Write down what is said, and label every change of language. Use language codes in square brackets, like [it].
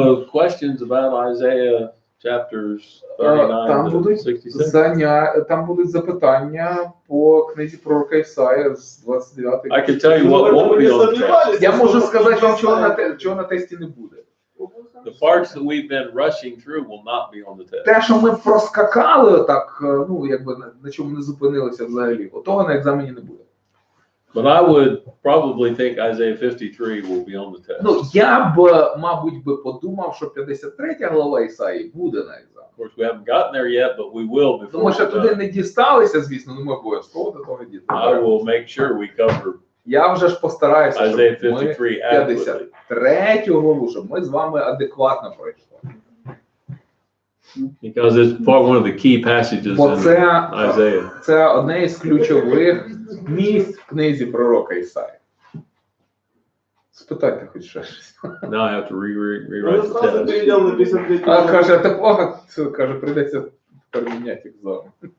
[en] Questions about Isaiah chapters 39 to 66. [uk] Там будуть запитання по книзі пророка Ісая з 29. [en] I can tell you what won't be on the test. [uk] Я можу сказати вам, чого на тесті не буде. [en] The parts that we've been rushing through will not be on the test. [uk] Те, що ми проскакали отак, ну, якби на чому не зупинилися взагалі, того на екзамені не буде. [en] But I would probably think Isaiah 53 will be on the test. [uk] Ну, я б, мабуть, подумав, що 53 глава Ісаї буде на екзамені. [en] Of course, we haven't gotten there yet, but we will before. [uk] Тому що туди не дісталися, звісно, ну ми обов'язково до того дійдемо. [en] I will make sure we cover [uk] Я вже ж постараюся, щоб [en] Isaiah [uk] ми [en] 53 adequately. [uk] 53 главу, щоб ми з вами адекватно пройшли. [en] Because it's one of the key passages [uk] Бо [en] in Isaiah. [uk] це одне із ключових місць в книзі пророка Ісаї. Спитайте хоч щось. [en] Now I have to rewrite [uk] Ну, [en] the [ru] сразу [en] test. [ru] перейдем на 53. [uk] А каже, каже, прийдеться поміняти екзамен.